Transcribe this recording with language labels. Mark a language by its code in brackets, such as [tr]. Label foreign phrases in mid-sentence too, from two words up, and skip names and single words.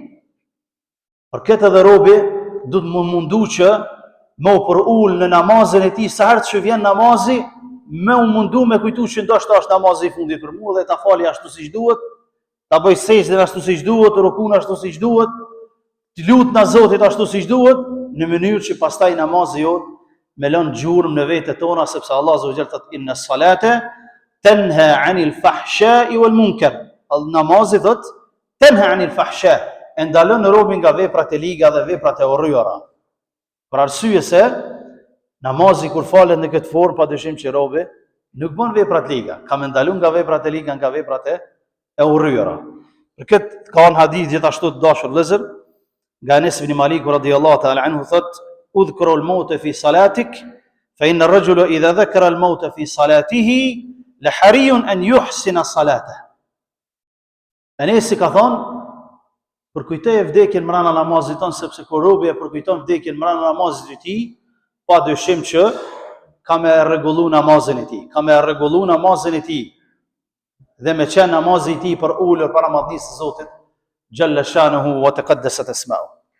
[sq] Por këtë edhe robi du të mundu që me u për ullë në namazin e tij, sa herë që vjen namazi, me u mundu me kujtu që ndoshta është namazi i fundit për mua dhe ta fali ashtu siç duhet, ta bëj sejdën ashtu siç duhet, rukun ashtu siç duhet, të lut na Zotit ashtu siç duhet, në mënyrë që pastaj namazi jot me lënë gjurmë në vetët tona, sepse Allah [ar] عز وجل [sq] thotë [ar] إن الصلاة تنهى عن الفحشاء والمنكر. [sq] Namazi thotë [ar] تنهى عن الفحشاء', [sq] e ndalon robin nga veprat e liga dhe veprat e urryera. Për arsye se namazi kur falet në këtë formë, padyshim që robi nuk bën veprat liga, ka më ndaluar nga veprat e liga, nga veprat e urryera. Për këtë ka një hadith gjithashtu të dashur vëllezër, nga Anas ibn Malik [ar] رضي الله تعالى عنه [sq] thot, [ar] "اذكروا الموت في صلاتك فإن الرجل إذا ذكر الموت في صلاته لحري أن يحسن صلاته." [sq] Anas ka thon, përkujtoje vdekjen mbrana namazit ton, sepse kur robi e përkujton vdekjen mbrana namazit të tij, pa dyshim që ka me rregullu namazin e tij, ka me rregullu namazin e tij. Dhe me qenë namazi i tij për ulur para madhnisë së Zotit, [ar] جل شأنه وتقدست أسماؤه.